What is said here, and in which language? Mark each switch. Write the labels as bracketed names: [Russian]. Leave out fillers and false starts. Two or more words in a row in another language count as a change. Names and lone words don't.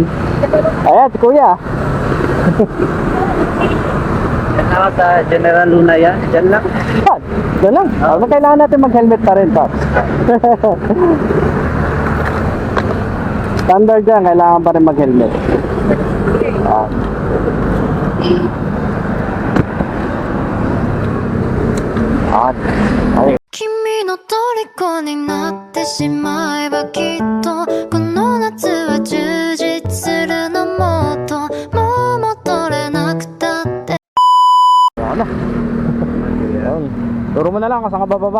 [Filipino] Ayan, kuya. Yan ako sa General Luna yan. Diyan lang. Yan, yan lang. Oh, kailangan natin mag-helmet pa rin, Pops. Standard yan, kailangan pa rin mag-helmet. Okay. [Japanese] 君の虜になってしまえばきっとこの夏は充実するのもっともう戻れなくたって [Filipino] Ano? Turo mo na lang kung saan ka bababa.